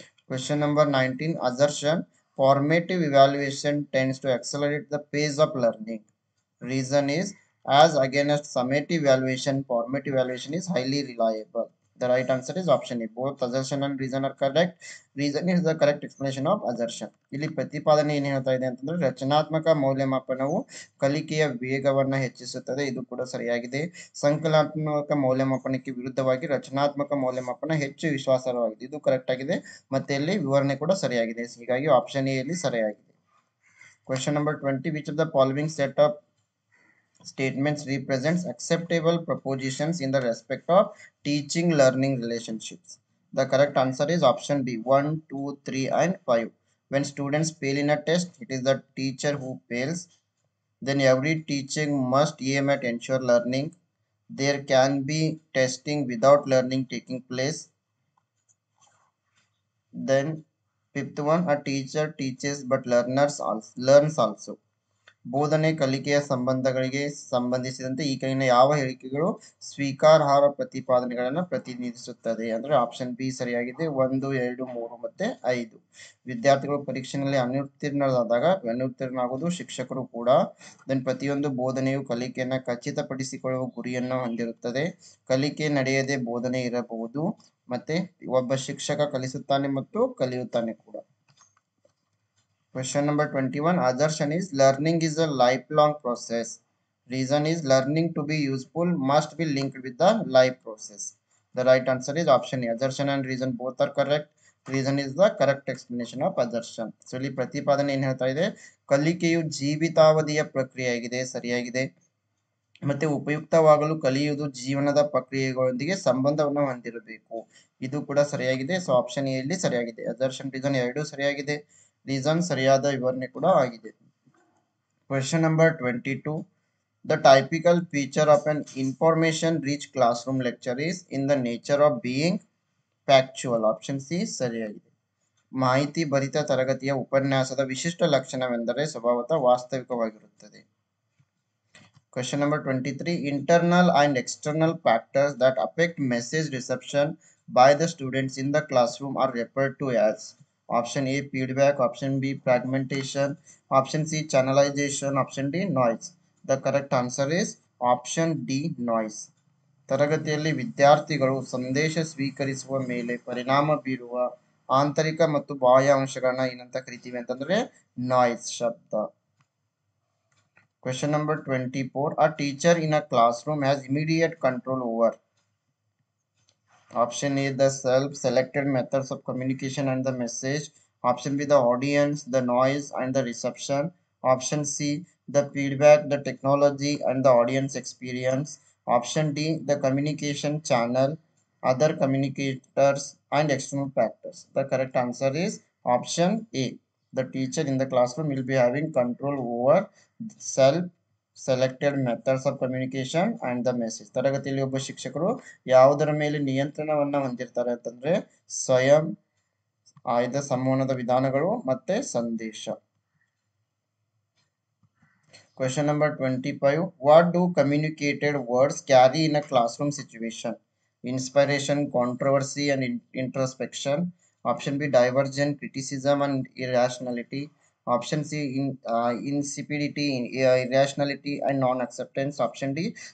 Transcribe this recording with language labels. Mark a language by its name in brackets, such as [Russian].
[English] Question number 19. Assertion. Formative evaluation tends to accelerate the pace of learning. Reason is, as against summative evaluation, formative evaluation is highly reliable. The right answer is option A. Both assertion and reason are correct. Reason is the correct explanation of assertion. [Kannada] ಇಲ್ಲಿ ಪ್ರತಿಪಾದನೆ ಏನು ಹೇಳ್ತಾ ಇದೆ ಅಂತಂದ್ರೆ, ರಚನಾತ್ಮಕ ಮೌಲ್ಯಮಾಪನವು ಕಲಿಕೆಯ ವೇಗವನ್ನು ಹೆಚ್ಚಿಸುತ್ತದೆ. ಇದು ಕೂಡ ಸರಿಯಾಗಿದೆ. ಸಂಕಲನಾತ್ಮಕ ಮೌಲ್ಯಮಾಪನಕ್ಕೆ ವಿರುದ್ಧವಾಗಿ ರಚನಾತ್ಮಕ ಮೌಲ್ಯಮಾಪನ ಹೆಚ್ಚು ವಿಶ್ವಾಸಾರ್ಹವಾಗಿದೆ. ಇದು ಕರೆಕ್ಟ್ ಆಗಿದೆ. ಮತ್ತೆ ಇಲ್ಲಿ ವಿವರಣೆ ಕೂಡ ಸರಿಯಾಗಿದೆ. ಹೀಗಾಗಿ ಆಪ್ಷನ್ ಎ ಇಲ್ಲಿ ಸರಿಯಾಗಿದೆ. [English] Question number 20. Which of the following set of statements represents acceptable propositions in the respect of teaching learning relationships? The correct answer is option B. 1, 2, 3 and 5. When students fail in a test, it is the teacher who fails. Then every teaching must aim at ensure learning. There can be testing without learning taking place. Then fifth one, a teacher teaches but learns also. [Kannada] ಬೋಧನೆ ಕಲಿಕೆಯ ಸಂಬಂಧಗಳಿಗೆ ಸಂಬಂಧಿಸಿದಂತೆ ಈ ಕೆಳಗಿನ ಯಾವ ಹೇಳಿಕೆಗಳು ಸ್ವೀಕಾರಾರ್ಹ ಪ್ರತಿಪಾದನೆಗಳನ್ನು ಪ್ರತಿನಿಧಿಸುತ್ತದೆ? ಅಂದ್ರೆ ಆಪ್ಷನ್ ಬಿ ಸರಿಯಾಗಿದೆ. 1, 2, 3 ಮತ್ತೆ 5. ವಿದ್ಯಾರ್ಥಿಗಳು ಪರೀಕ್ಷೆಯಲ್ಲಿ ಅನುತ್ತೀರ್ಣರಾಗುವುದು ಶಿಕ್ಷಕರು ಕೂಡ. ದೆನ್ ಪ್ರತಿಯೊಂದು ಬೋಧನೆಯು ಕಲಿಕೆಯನ್ನು ಖಚಿತಪಡಿಸಿಕೊಳ್ಳುವ ಗುರಿಯನ್ನು ಹೊಂದಿರುತ್ತದೆ. ಕಲಿಕೆ ನಡೆಯದೆ ಬೋಧನೆ ಇರಬಹುದು. ಮತ್ತೆ ಒಬ್ಬ ಶಿಕ್ಷಕ ಕಲಿಸುತ್ತಾನೆ ಮತ್ತು ಕಲಿಯುತ್ತಾನೆ ಕೂಡ. [English] Question number 21. Assertion is, learning is a lifelong process. Reason is, learning to be useful must be linked with the life process. The right answer is option A. Assertion and reason both are correct. Reason is the correct explanation of assertion. [Kannada] So ಇಲ್ಲಿ ಪ್ರತಿಪಾದನೆ ಏನು ಹೇಳ್ತಾ ಇದೆ? ಕಲಿಕೆಯು ಜೀವಿತಾವಧಿಯ ಪ್ರಕ್ರಿಯೆಯಾಗಿದೆ. ಸರಿಯಾಗಿದೆ. ಮತ್ತೆ ಉಪಯುಕ್ತವಾಗಲು ಕಲಿಯುವುದು ಜೀವನದ ಪ್ರಕ್ರಿಯೆಗಳೊಂದಿಗೆ ಸಂಬಂಧವನ್ನು ಹೊಂದಿರಬೇಕು. ಇದು ಕೂಡ ಸರಿಯಾಗಿದೆ. ಸೊ ಆಪ್ಷನ್ ಎ ಇಲ್ಲಿ ಸರಿಯಾಗಿದೆ. assertion, reason ಎರಡೂ ಸರಿಯಾಗಿದೆ. ರೀಸನ್ ಸರಿಯಾದ ವಿವರಣೆ ಕೂಡ ಆಗಿದೆ. [English] Question number 22. The typical feature of an information rich classroom lecture is in the nature of being factual. [Kannada] Option C ಸರಿಯಾಗಿದೆ. ಮಾಹಿತಿ ಭರಿತ ತರಗತಿಯ ಉಪನ್ಯಾಸದ ವಿಶಿಷ್ಟ ಲಕ್ಷಣವೆಂದರೆ ಸ್ವಭಾವತಃ ವಾಸ್ತವಿಕವಾಗಿರುತ್ತದೆ. [English] Question number 23. Internal and external factors that affect message reception by the students in the classroom are referred to as. Option A feedback, option B fragmentation, option C channelization, option D noise. The correct answer is option D noise. [Kannada] ತರಗತಿಯಲ್ಲಿ ವಿದ್ಯಾರ್ಥಿಗಳು ಸಂದೇಶ ಸ್ವೀಕರಿಸುವ ಮೇಲೆ ಪರಿಣಾಮ ಬೀರುವ ಆಂತರಿಕ ಮತ್ತು ಬಾಹ್ಯ ಅಂಶಗಳನ್ನ ಏನಂತ ಕರಿತೀವಿ ಅಂತಂದ್ರೆ ನಾಯ್ಸ್ ಶಬ್ದ. [English] Question number 24. A teacher in a classroom has immediate control over. Option A the self-selected methods of communication and the message. Option B the audience, the noise and the reception. Option C the feedback, the technology and the audience experience. Option D the communication channel, other communicators and external factors. The correct answer is option A. The teacher in the classroom will be having control over self-selected methods of communication and the message. [Kannada] ತರಗತಿಯಲ್ಲಿ ಒಬ್ಬ ಶಿಕ್ಷಕರು ಯಾವುದರ ಮೇಲೆ ನಿಯಂತ್ರಣವನ್ನ ಹೊಂದಿರ್ತಾರೆ ಅಂತಂದ್ರೆ ಸ್ವಯಂ ಆಯ್ದ ಸಂವಹನದ ವಿಧಾನಗಳು ಮತ್ತೆ ಸಂದೇಶ. [English] Question number 25. What do communicated words carry in a classroom situation? Inspiration, controversy and introspection. Option B divergent, criticism and irrationality. Option C insipidity, irrationality and non-acceptance. Option D